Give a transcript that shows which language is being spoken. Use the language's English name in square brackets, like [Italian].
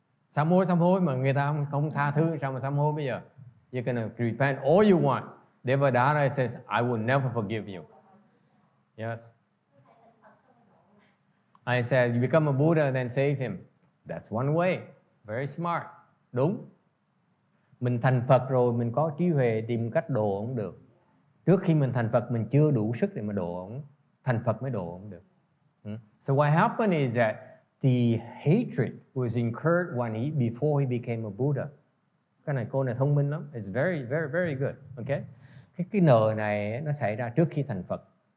[Vietnamese] Sám hối mà người ta không tha thứ, sao mà sám hối bây giờ? [English] You're gonna repent all you want. Devada says, I will never forgive you. Yes. I said, you become a Buddha, then save him. That's one way. Very smart. Đúng. [Vietnamese] Mình thành Phật rồi, mình có trí huệ tìm cách độ ông được. Trước khi mình thành Phật, mình chưa đủ sức để mà độ ông. Thành Phật mới độ ông được. [English] So what happened is that the hatred was incurred before he became a Buddha. [Vietnamese] Cái này cô này thông minh lắm. [English] It's very, very, very good. Okay? [Vietnamese] Cái nợ này nó xảy ra trước khi thành Phật.